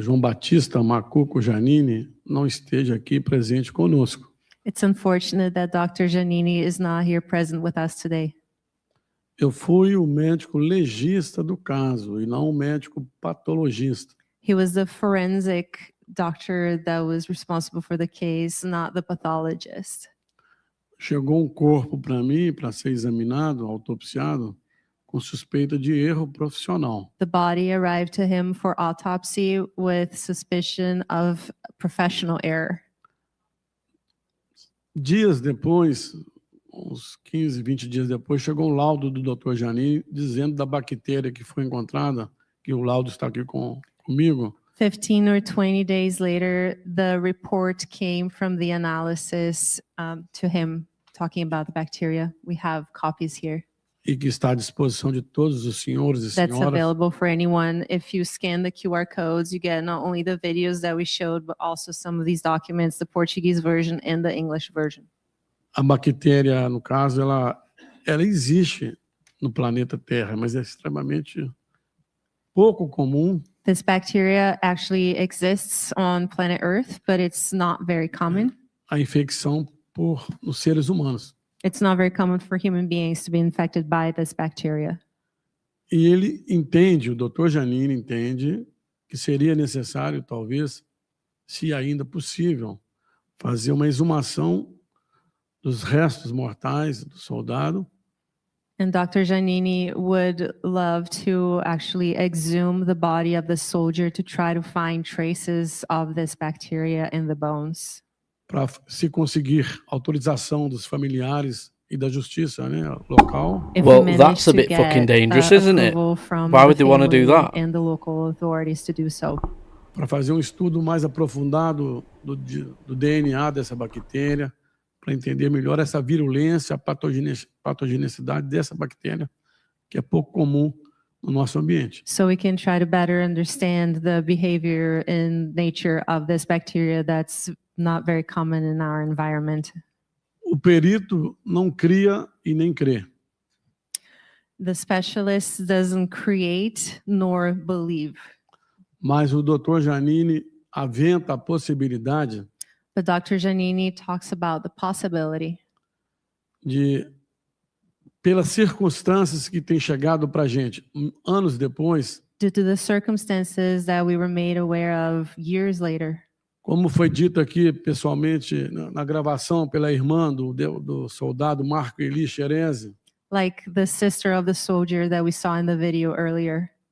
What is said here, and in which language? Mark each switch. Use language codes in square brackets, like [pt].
[pt] João Batista Macuco Giannini não esteja aqui presente conosco. [en] It's unfortunate that Dr. Giannini is not here present with us today. [pt] Eu fui o médico legista do caso e não o médico patologista. [en] He was the forensic doctor that was responsible for the case, not the pathologist. [pt] Chegou um corpo para mim para ser examinado, autopsiado, com suspeita de erro profissional. [en] The body arrived to him for autopsy with suspicion of professional error. [pt] Dias depois, uns 15, 20 dias depois, chegou um laudo do Dr. Giannini dizendo da bactéria que foi encontrada, que o laudo está aqui comigo. [en] 15 or 20 days later, the report came from the analysis to him talking about the bacteria. We have copies here. [pt] E que está à disposição de todos os senhores e [en] That's [pt] senhoras. [en] available for anyone. If you scan the QR codes, you get not only the videos that we showed, but also some of these documents, the Portuguese version and the English version. [pt] A bactéria, no caso, ela existe no planeta Terra, mas é extremamente pouco comum. [en] This bacteria actually exists on planet Earth, but it's not very common. [pt] A infecção nos seres humanos. [en] It's not very common for human beings to be infected by this bacteria. [pt] E ele entende, o Dr. Giannini entende, que seria necessário, talvez, se ainda possível, fazer uma exumação dos restos mortais do soldado. [en] And Dr. Giannini would love to actually exhume the body of the soldier to try to find traces of this bacteria in the bones. [pt] Para se conseguir autorização dos familiares e da justiça, né, local. [en] Well, that's a bit fucking dangerous, isn't it? Why would they want to do that? And the local authorities to do so. [pt] Para fazer um estudo mais aprofundado do DNA dessa bactéria, para entender melhor essa virulência, a patogenicidade dessa bactéria, que é pouco comum no nosso ambiente. [en] So we can try to better understand the behavior and nature of this bacteria that's not very common in our environment. [pt] O perito não cria e nem crê. [en] The specialist doesn't create nor believe. [pt] Mas o Dr. Giannini aventa a possibilidade [en] But Dr. Giannini talks about the possibility [pt] de, pelas circunstâncias que têm chegado para a gente anos depois, [en] due to the circumstances that we were made aware of years later. [pt] Como foi dito aqui pessoalmente na gravação pela irmã do soldado Marco Eli Xerezi, [en] Like the sister of the soldier that we saw in the video earlier,